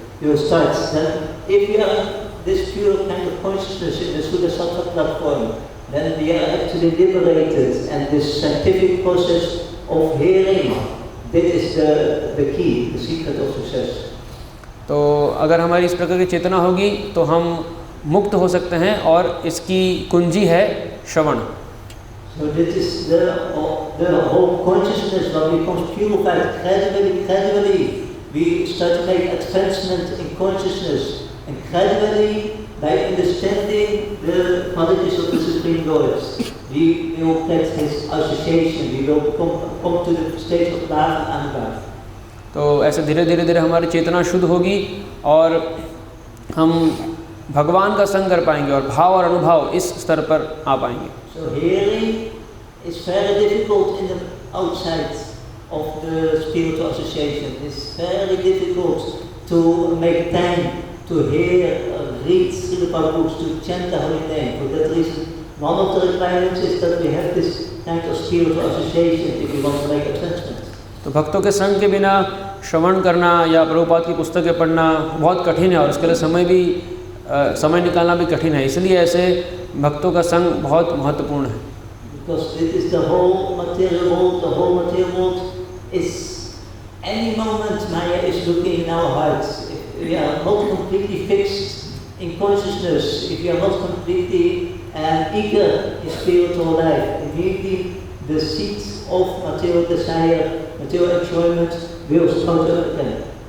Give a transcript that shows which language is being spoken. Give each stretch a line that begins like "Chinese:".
English: You start then, if you are this pure kind of consciousness in the Sudasattva platform, then we are actually liberated, and this scientific process of hearing, that is the key, the secret of success.
Hindi: तो अगर हमारी इस प्रकार की चेतना होगी तो हम मुक्त हो सकते हैं और इसकी कुंजी है श्रवण।
English: So this is the whole consciousness that becomes purified gradually. We start to make advancement in consciousness, and gradually, by understanding the qualities of the Supreme Lord, we will get His association. We will come to the stage of love and anger.
Hindi: तो ऐसे धीरे धीरे हमारी चेतना शुद्ध होगी और हम भगवान का संग कर पाएंगे और भाव और अनुभव इस स्तर पर आ पाएंगे।
English: So hearing is very difficult in the outside of the spiritual association. It's very difficult to make time to hear, read Srila Prabhupada, to chant the holy name. For that reason, one of the requirements is that we have this kind of spiritual association if we want to make a transmission.
Hindi: तो भक्तों के संग के बिना श्रवण करना या प्रभुपाद की पुस्तकें पढ़ना बहुत कठिन है और उसके लिए समय निकालना भी कठिन है, इसलिए ऐसे भक्तों का संग बहुत महत्वपूर्ण है।
English: Because it is the whole material world. The whole material world is any moment Maya is looking in our hearts. If we are not completely fixed in consciousness, if we are not completely eager in spiritual life, immediately the seeds of material desire, material enjoyment will sprout up again.